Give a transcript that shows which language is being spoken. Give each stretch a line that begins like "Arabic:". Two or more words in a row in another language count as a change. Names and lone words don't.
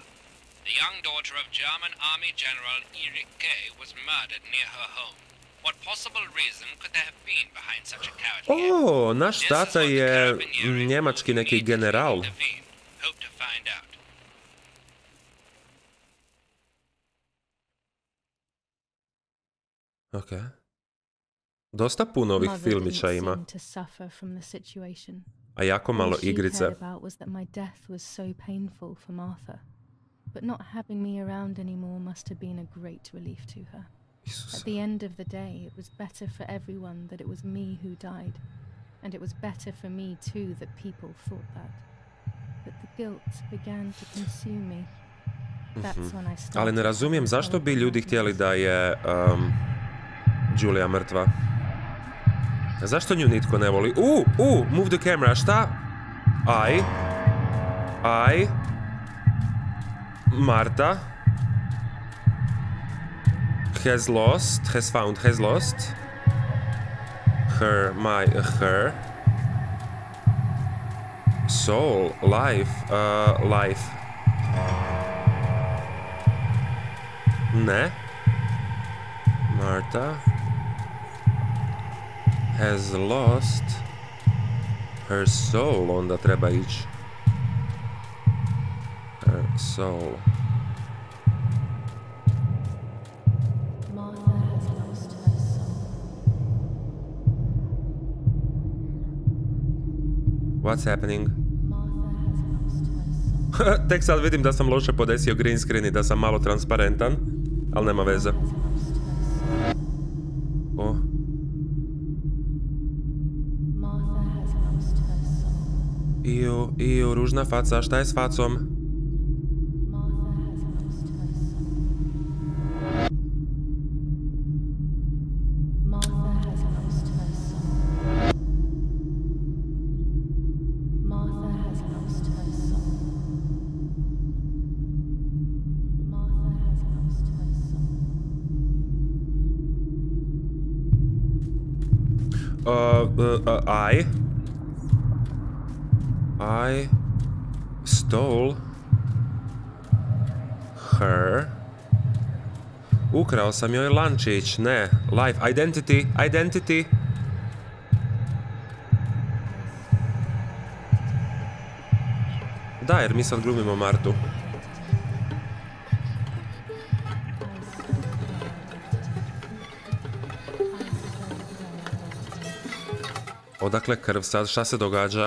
English: The young daughter of German Army General Erich K. was murdered near her home. What possible reason could there have been behind such a cowardly act?
Croatian: O, naš tata je njemački neki general.
English: Hope to find out.
Croatian: Ok. Dosta puno ovih filmića ima. A jako malo igrice.
English: But not having me around anymore must have been a great relief to her. At the end of the day, it was better for everyone that it was me who died. And it was better for me too that people thought that. But the guilt began to consume me. That's when I started.
Croatian: Ali ne razumijem zašto bi ljudi htjeli da je Julia mrtva. Zašto nju nitko ne voli?
English: Move the camera,
Croatian: šta?
English: Marta has lost her soul, life.
Croatian: Ne.
English: Marta has lost her soul,
Croatian: onda treba ići.
English: Her soul. Martha has lost her soul. What's happening? Martha has lost her soul.
Croatian: Tek sad vidim da sam loše podesio
English: green screen
Croatian: i da sam malo transparentan, ali nema veze. O.
English: Martha has lost her soul. Iju,
Croatian: ružna faca, šta je s facom?
English: Martha has lost her soul. Martha has lost her soul. Martha has lost her soul. Martha has lost her soul. I stole her.
Croatian: Ukrao sam joj lančić, ne.
English: Life, identity.
Croatian: Da, jer mi sad glumimo Martu. Odakle krv sad, šta se događa?